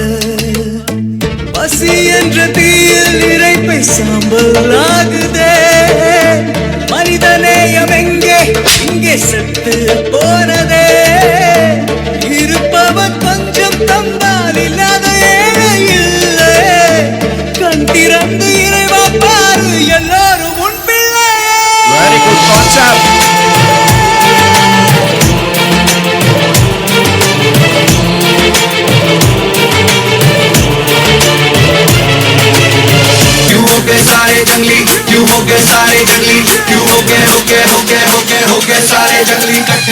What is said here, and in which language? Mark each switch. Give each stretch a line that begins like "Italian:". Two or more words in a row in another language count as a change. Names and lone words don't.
Tamil: பசி என்ற தீயில் இறைப்பை சாம்பல் ஆகுதே, மனிதநேயம் எங்கே இங்கே செத்து போனதே, இருப்பவன் கொஞ்சம் தந்தால் இல்லாத ஏழை இல்லை, கண் திறந்து இறைவா பாரு எல்லாரும் உன் பிள்ளை.
English: very good concept.
Hindi: क्यों हो गए सारे जंगली, क्यों हो गए सारे जंगली, क्यों हो गए हो गए हो गए हो गए हो गए सारे जंगली इकट्ठे।